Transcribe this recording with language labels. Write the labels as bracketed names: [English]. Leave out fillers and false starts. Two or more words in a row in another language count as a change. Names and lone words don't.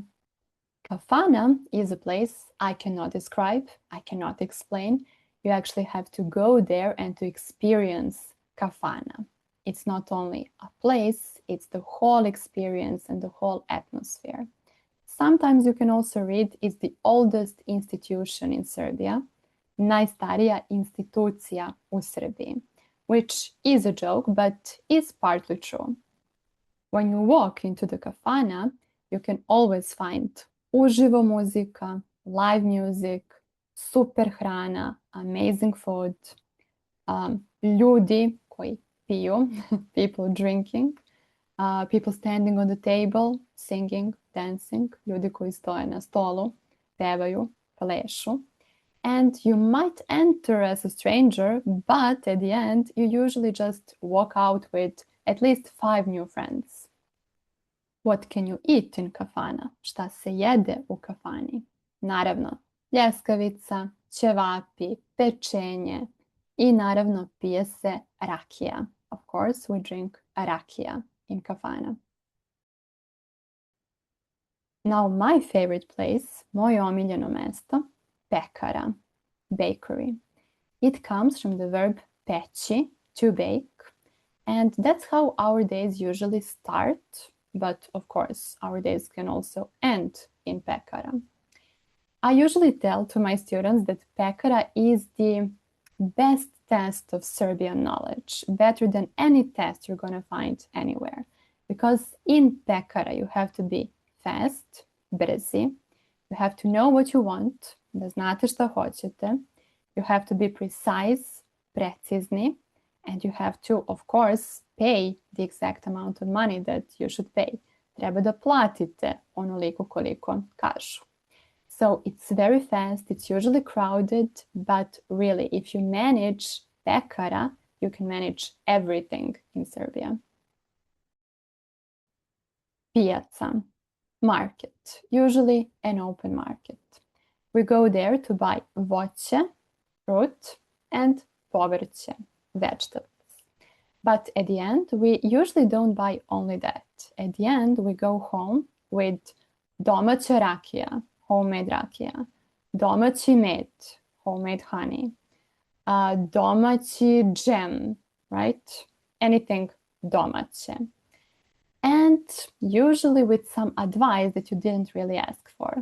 [English] Kafana is a place I cannot describe, I cannot explain. You actually have to go there and to experience Kafana. It's not only a place, it's the whole experience and the whole atmosphere. Sometimes you can also read it's the oldest institution in Serbia, [Serbian] najstarija institucija u Srbiji, [English] which is a joke, but is partly true. When you walk into the Kafana, you can always find [Serbian] uživo muzika, [English] live music, [Serbian] super hrana, [English] amazing food, [Serbian] ljudi koji piju, [English] people drinking, people standing on the table, singing, dancing, [Serbian] ljudi koji stoje na stolu, pevaju, plešu. [English] And you might enter as a stranger, but at the end, you usually just walk out with at least 5 new friends. What can you eat in Kafana? [Serbian] Šta se jede u kafani? Naravno, ljeskavica, ćevapi, pečenje i naravno pije se rakija. [English] Of course, we drink rakija in Kafana. Now, my favorite place, [Serbian] moje omiljeno mesto, Pekara, [English] bakery. It comes from the verb peći, to bake, and that's how our days usually start, but of course, our days can also end in Pekara. I usually tell to my students that Pekara is the best test of Serbian knowledge, better than any test you're going to find anywhere. Because in Pekara, you have to be fast, brzi, you have to know what you want, [Serbian] da znate šta hoćete, [English] you have to be precise, precizni, and you have to, of course, pay the exact amount of money that you should pay. [Serbian] Treba da platite onoliko koliko kažu. [English] So it's very fast, it's usually crowded, but really, if you manage Pekara, you can manage everything in Serbia. Pijaca, market, usually an open market. We go there to buy voće, fruit, and povrće, vegetables. But at the end, we usually don't buy only that. At the end, we go home with [Serbian] domaća rakija, [English] homemade rakija, [Serbian] domaći med, [English] homemade honey, [Serbian] domaći džem, [English] right? Anything domaće. And usually with some advice that you didn't really ask for.